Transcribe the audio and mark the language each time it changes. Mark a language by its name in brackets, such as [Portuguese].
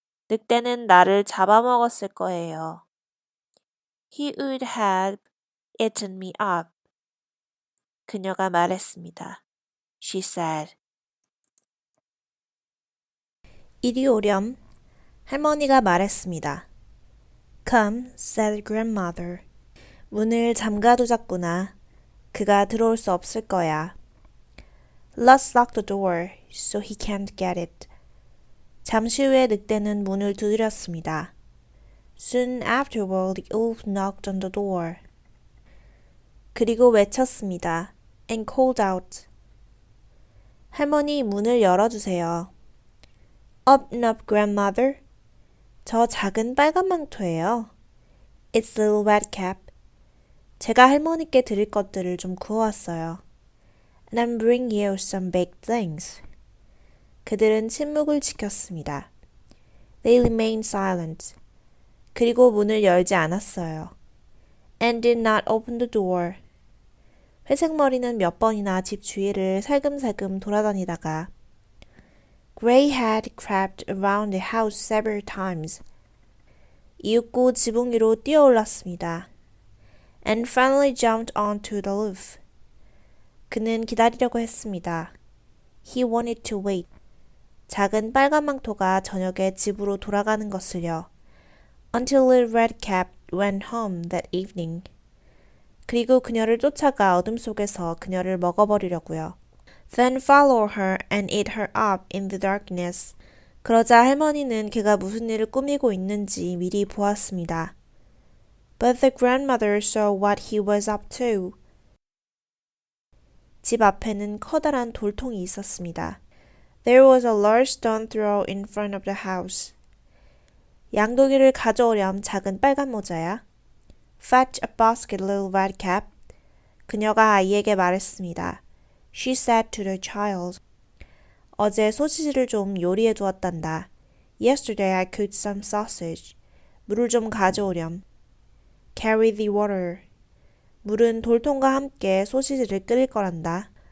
[Korean] 늑대는 나를 잡아먹었을 거예요. [English] He would have eaten me up. [Korean] 그녀가 말했습니다. [English] She said. [Korean] 이리 오렴. 할머니가 말했습니다. [English] Come, said grandmother. [Korean] 문을 잠가두자꾸나. 그가 들어올 수 없을 거야. [English] Let's lock the door so he can't get it. [Korean] 잠시 후에 늑대는 문을 두드렸습니다. [English] Soon afterward, the wolf knocked on the door. [Korean] 그리고 외쳤습니다. [English] And called out. [Korean] 할머니, 문을 열어주세요. [English] Open up, grandmother. [Korean] 저 작은 빨간 망토예요. [English] It's little red cap. [Korean] 제가 할머니께 드릴 것들을 좀 구워왔어요. [English] And I'm bringing you some baked things. [Korean] 그들은 침묵을 지켰습니다. [English] They remained silent. [Korean] 그리고 문을 열지 않았어요. [English] And did not open the door. [Korean] 회색머리는 몇 번이나 집 주위를 살금살금 돌아다니다가 [English] Gray had crept around the house several times. [Korean] 이윽고 지붕 위로 뛰어올랐습니다. [English] And finally jumped onto the roof. [Korean] 그는 기다리려고 했습니다. [English] He wanted to wait. [Korean] 작은 빨간 망토가 저녁에 집으로 돌아가는 것을요. [English] until Little Red Cap went home that evening. [Korean] 그리고 그녀를 쫓아가 어둠 속에서 그녀를 먹어버리려고요. [English] Then follow her and eat her up in the darkness. [Korean] 그러자 할머니는 그가 무슨 일을 꾸미고 있는지 미리 보았습니다. [English] But the grandmother saw what he was up to. [Korean] 집 앞에는 커다란 돌통이 있었습니다. [English] There was a large stone throw in front of the house. [Korean] 양동이를 가져오렴 작은 빨간 모자야. [English] Fetch a basket, little red cap. [Korean] 그녀가 아이에게 말했습니다. [English] She said to the child. [Korean] 어제 소시지를 좀 요리해 두었단다. [English] Yesterday I cooked some sausage. [Korean] 물을 좀 가져오렴. [English] Carry the water. [Korean] 물은 돌통과 함께 소시지를 끓일 거란다.